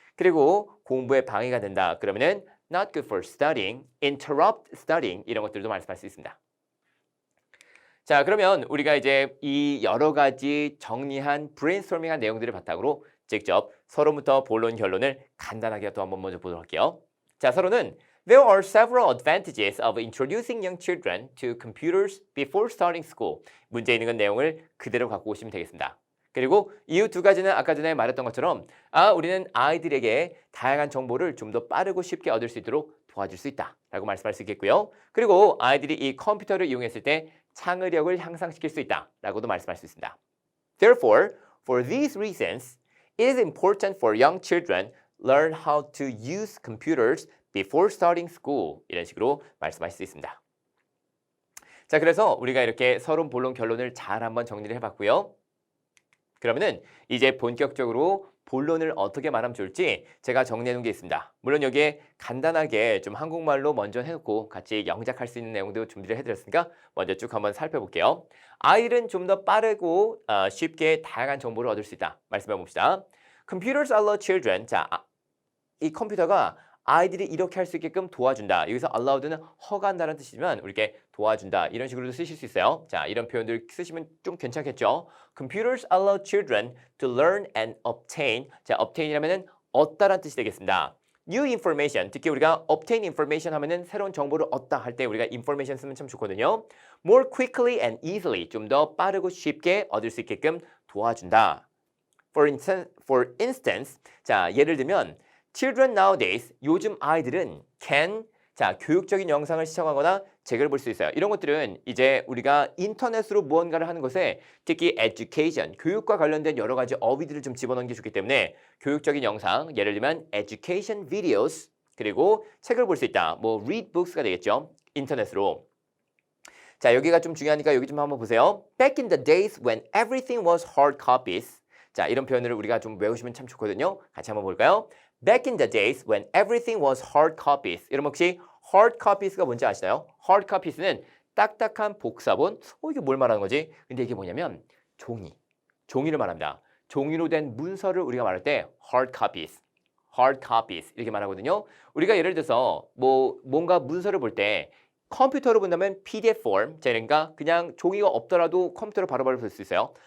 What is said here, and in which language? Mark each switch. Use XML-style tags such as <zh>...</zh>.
<ko>그리고 공부에 방해가 된다. 그러면은</ko> <en>not good for studying, interrupt studying</en> <ko>이런 것들도 말씀할 수 있습니다. 자, 그러면 우리가 이제 이 여러 가지 정리한 브레인스토밍한 내용들을 바탕으로 직접 서론부터 본론 결론을 간단하게 또 한번 먼저 보도록 할게요. 자, 서론은</ko> <en>There are several advantages of introducing young children to computers before starting school.</en> <ko>문제 있는 내용을 그대로 갖고 오시면 되겠습니다. 그리고 이후 두 가지는 아까 전에 말했던 것처럼 우리는 아이들에게 다양한 정보를 좀 더 빠르고 쉽게 얻을 수 있도록 도와줄 수 있다라고 말씀할 수 있겠고요. 그리고 아이들이 이 컴퓨터를 이용했을 때 창의력을 향상시킬 수 있다라고도 말씀할 수 있습니다.</ko> <en>Therefore, for these reasons, it is important for young children learn how to use computers before starting school.</en> <ko>이런 식으로 말씀하실 수 있습니다. 자, 그래서 우리가 이렇게 서론, 본론, 결론을 잘 한번 정리를 해봤고요. 그러면은 이제 본격적으로 본론을 어떻게 말하면 좋을지 제가 정리해 놓은 게 있습니다. 물론 여기에 간단하게 좀 한국말로 먼저 해놓고 같이 영작할 수 있는 내용도 준비를 해드렸으니까 먼저 쭉 한번 살펴볼게요. 아이들은 좀 더 빠르고 쉽게 다양한 정보를 얻을 수 있다. 말씀해 봅시다.</ko> <en>Computers allow children.</en> <ko>자, 이 컴퓨터가 아이들이 이렇게 할 수 있게끔 도와준다. 여기서 allowed는 허가한다는 뜻이지만 이렇게 도와준다. 이런 식으로도 쓰실 수 있어요. 자, 이런 표현들 쓰시면 좀 괜찮겠죠.</ko> <en>Computers allow children to learn and obtain.</en> <ko>자, obtain이라면은 얻다라는 뜻이 되겠습니다.</ko> <en>New information.</en> <ko>특히 우리가</ko> <en>obtain information</en> <ko>하면은 새로운 정보를 얻다 할 때 우리가 information 쓰면 참 좋거든요.</ko> <en>More quickly and easily.</en> <ko>좀 더 빠르고 쉽게 얻을 수 있게끔 도와준다.</ko> <en>For instance.</en> <ko>자, 예를 들면</ko> <en>Children nowadays,</en> <ko>요즘 아이들은</ko> <en>can</en> <ko>자, 교육적인 영상을 시청하거나 책을 볼 수 있어요. 이런 것들은 이제 우리가 인터넷으로 무언가를 하는 것에 특히 education, 교육과 관련된 여러 가지 어휘들을 좀 집어넣는 게 좋기 때문에 교육적인 영상, 예를 들면</ko> <en>education videos,</en> <ko>그리고 책을 볼 수 있다. 뭐</ko> <en>read books</en> <ko>가 되겠죠. 인터넷으로. 자, 여기가 좀 중요하니까 여기 좀 한번 보세요.</ko> <en>Back in the days when everything was hard copies.</en> <ko>자, 이런 표현을 우리가 좀 외우시면 참 좋거든요. 같이 한번 볼까요?</ko> <en>Back in the days when everything was hard copies.</en> <ko>여러분 혹시 hard copies가 뭔지 아시나요? hard copies는 딱딱한 복사본. 이게 뭘 말하는 거지? 근데 이게 뭐냐면 종이를 말합니다. 종이로 된 문서를 우리가 말할 때 hard copies 이렇게 말하거든요. 우리가 예를 들어서 뭔가 문서를 볼 때 컴퓨터로 본다면 PDF form, 그러니까 그냥 종이가 없더라도 컴퓨터로 바로바로 볼 수 있어요.</ko>